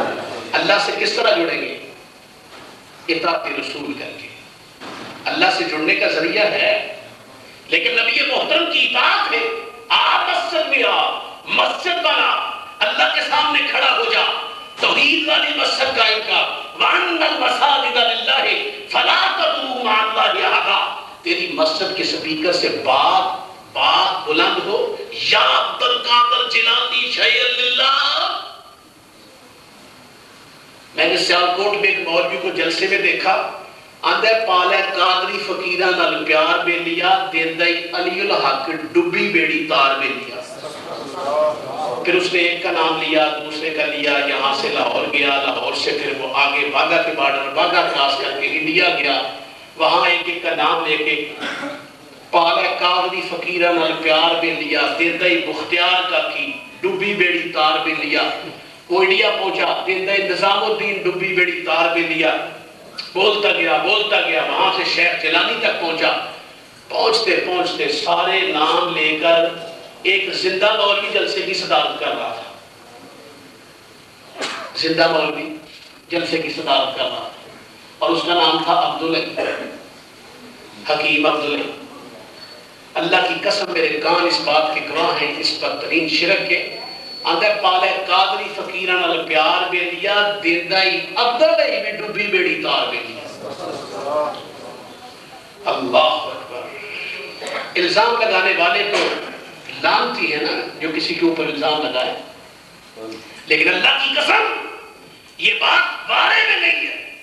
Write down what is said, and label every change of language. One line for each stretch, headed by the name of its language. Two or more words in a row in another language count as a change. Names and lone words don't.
Urdu: اللہ سے کس طرح جڑیں گے؟ اطاعت رسول کر کے. اللہ سے جڑنے کا ذریعہ ہے، لیکن نبی محترم کی اطاعت ہے. آپ مسجد میں آ، مسجد بنا، اللہ کے سامنے کھڑا ہو جا، توحید والی مسجد قائم کر.
Arabic: وَأَنَّ الْمَسَاجِدَ لِلَّهِ فَلَا تَدْعُوا مَعَ اللَّهِ أَحَدًا.
Urdu: تیری مسجد کے سپیکر سے بات بلند ہو، یا عبد القادر جیلانی
Arabic: شیء للہ.
Urdu: میں نے سیالکوٹ میں ایک مولوی کو جلسے میں دیکھا،
Punjabi: آندھے پالے قادری فقیرہ نال پیار بے لیا، دیندائی علی الحق ڈبی بیڑی تار بے لیا.
Urdu: پھر اس نے ایک کا نام لیا، دوسرے کا لیا، یہاں سے لاہور گیا، لاہور سے پھر وہ آگے باگا کے بارڈر باگا کراس کر کے انڈیا گیا، وہاں ایک ایک کا نام لے کے
Punjabi: پالے قادری فقیرہ نال پیار بے لیا، دیندائی بختیار کا کی ڈبی بیڑی تار بے لیا. وہ انڈیا پہنچا، دیندائی نظام الدین ڈبی بیڑی تار بے لیا.
Urdu: بولتا گیا وہاں سے شیخ جیلانی تک پہنچا. پہنچتے پہنچتے سارے نام لے کر ایک زندہ مولوی جلسے کی صدارت کر رہا تھا. زندہ مولوی جلسے کی صدارت کر رہا تھا اور اس کا نام تھا عبداللہ، حکیم عبداللہ. اللہ کی قسم میرے کان اس بات کے گواہ ہیں، اس بدترین شرک کے اندر
Punjabi: پالے قادری فقیرہ نال پیار بے لیا، دیندائی عبداللہ میں ڈبی بیڑی تار بے لیا.
Urdu: اللہ اکبر. الزام لگانے والے تو لعنتی ہے نا جو کسی کے اوپر الزام لگائے، لیکن اللہ کی قسم یہ بات بارے میں نہیں ہے.